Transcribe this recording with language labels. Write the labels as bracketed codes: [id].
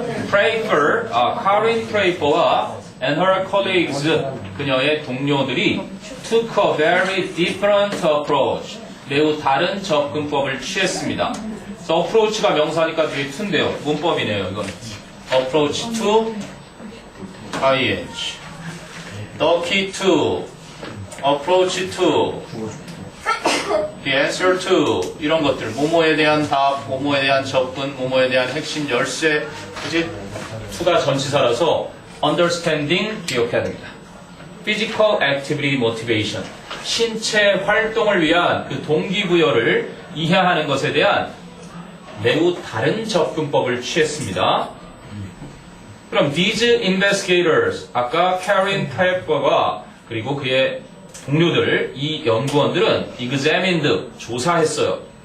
[en] Karin Pfeiffer와 and her colleagues, [ko] 그녀의 동료들이 [en] took a very different approach. [ko] 매우 다른 접근법을 취했습니다. 그래서 approach가 명사니까 뒤에 to인데요. 문법이네요, 이건. [en] approach to, [ko] ing. [en] the key to, approach to, the answer to, [ko] 이런 것들. 뭐뭐에 대한 답, 뭐뭐에 대한 접근, 뭐뭐에 대한 핵심 열쇠. 그치? to가 전치사라서 understanding 기억해야 됩니다. [en] physical activity motivation. [ko] 신체 활동을 위한 그 동기부여를 이해하는 것에 대한 매우 다른 접근법을 취했습니다. 그럼 [en] these investigators, [ko] 아까 Karin Pfeiffer가 그리고 그의 동료들, 이 연구원들은 examined, 조사했어요.